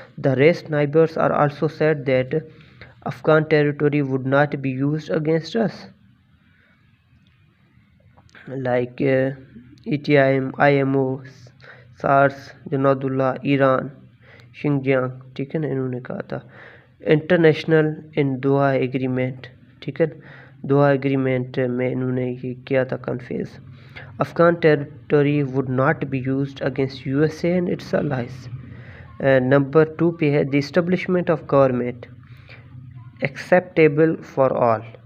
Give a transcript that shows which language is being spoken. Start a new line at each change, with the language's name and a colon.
English: The rest neighbours are also said that Afghan territory would not be used against us. Like ETIM, IMO, SARS, Jundallah, Iran, Xinjiang.
Urdu: ٹھیک ہے نا. انہوں نے کہا تھا
English: International in Doha agreement.
Urdu: ٹھیک ہے. دوحہ ایگریمنٹ میں انہوں نے یہ کیا تھا confess.
English: Afghan territory would not be used against USA and its allies.
Urdu: Number 2 پہ ہے
English: the establishment of government acceptable for all.